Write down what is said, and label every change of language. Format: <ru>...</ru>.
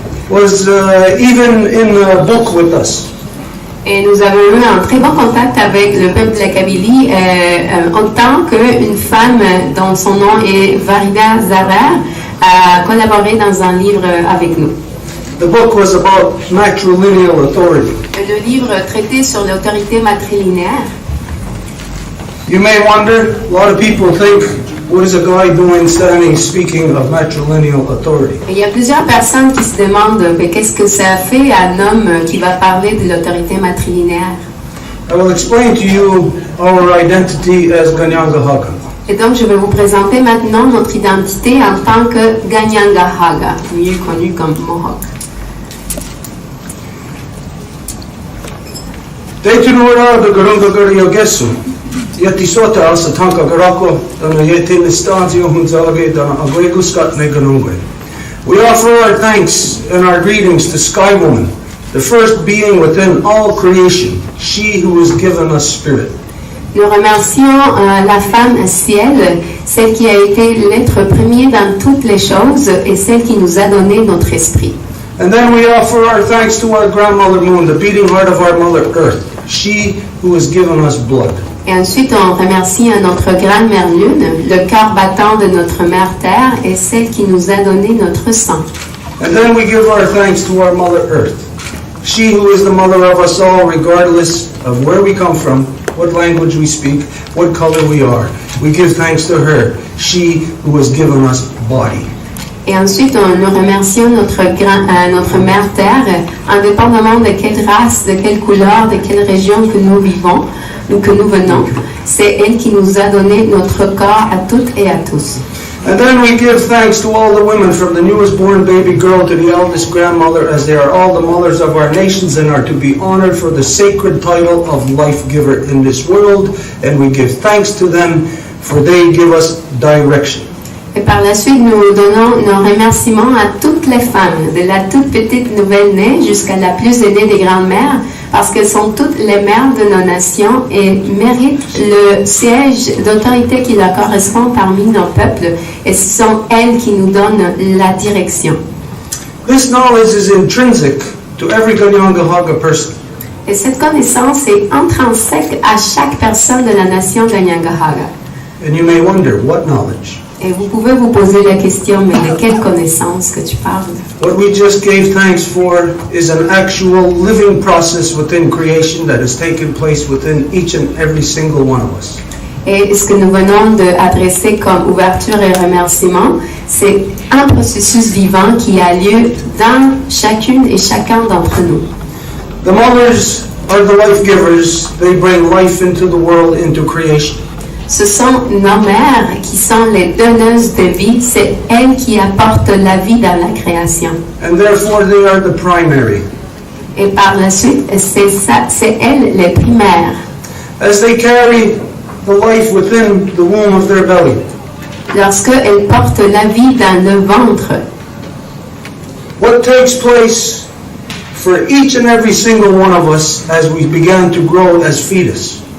<en>was even in the book with us.</en> <fr>Et nous avons eu un très bon contact avec le peuple de la Kabylie en tant qu'une femme dont son nom est Farida Zarar a collaboré dans un livre avec nous.</fr> <en>The book was about matrilineal authority.</en> <fr>Le livre traitait sur l'autorité matrilinéaire.</fr> <en>You may wonder, a lot of people think, what is a guy doing standing speaking of matrilineal authority?</en> <fr>Et il y a plusieurs personnes qui se demandent mais qu'est-ce que ça fait à un homme qui va parler de l'autorité matrilinéaire.</fr> <en>I will explain to you our identity as Ganyangahaga.</en> <fr>Et donc je vais vous présenter maintenant notre identité en tant que Ganyangahaga, mieux connu comme Mohawk.</fr> <moh>Deitunora de Garungagariyogesu. Yatisota asa tanka garako dana yetin estadio hunzage dana agreguskat neganungwe.</moh> <en>We offer our thanks and our greetings to Sky Woman, the first being within all creation, she who has given us spirit.</en> <fr>Nous remercions la femme ciel, celle qui a été l'être premier dans toutes les choses et celle qui nous a donné notre esprit.</fr> <en>And then we offer our thanks to our grandmother Moon, the beating heart of our mother Earth, she who has given us blood.</en> <fr>Et ensuite, on remercie notre grand-mère Lune, le cœur battant de notre mère Terre et celle qui nous a donné notre sang.</fr> <en>And then we give our thanks to our mother Earth, she who is the mother of us all, regardless of where we come from, what language we speak, what color we are. We give thanks to her, she who has given us body.</en> <fr>Et ensuite, nous remercions notre mère Terre, indépendamment de quelle race, de quelle couleur, de quelle région que nous vivons ou que nous venons. C'est elle qui nous a donné notre corps à toutes et à tous.</fr> <en>And then we give thanks to all the women, from the newest born baby girl to the eldest grandmother, as they are all the mothers of our nations and are to be honored for the sacred title of life giver in this world. And we give thanks to them, for they give us direction.</en> <fr>Et par la suite, nous donnons nos remerciements à toutes les femmes, de la toute petite nouvelle-née jusqu'à la plus aînée des grandes-mères, parce qu'elles sont toutes les mères de nos nations et méritent le siège d'autorité qui leur correspond parmi nos peuples. Et ce sont elles qui nous donnent la direction.</fr> <en>This knowledge is intrinsic to every Ganyangahaga person.</en> <fr>Et cette connaissance est intrinsèque à chaque personne de la nation Ganyangahaga.</fr> <en>And you may wonder, what knowledge?</en> <fr>Et vous pouvez vous poser la question, mais de quelle connaissance que tu parles?</fr> <en>What we just gave thanks for is an actual living process within creation that has taken place within each and every single one of us.</en> <fr>Et ce que nous venons d'adresser comme ouverture et remerciement, c'est un processus vivant qui a lieu dans chacune et chacun d'entre nous.</fr> <en>The mothers are the life givers. They bring life into the world, into creation.</en> <fr>Ce sont nos mères qui sont les donneuses de vie, c'est elles qui apportent la vie dans la création.</fr> <en>And therefore they are the primary.</en> <fr>Et par la suite, c'est elles les primaires.</fr> <en>As they carry the life within the womb of their belly,</en> <fr>Lorsqu'elles portent la vie dans le ventre,</fr> <en>what takes place for each and every single one of us as we began to grow as fetus?</en>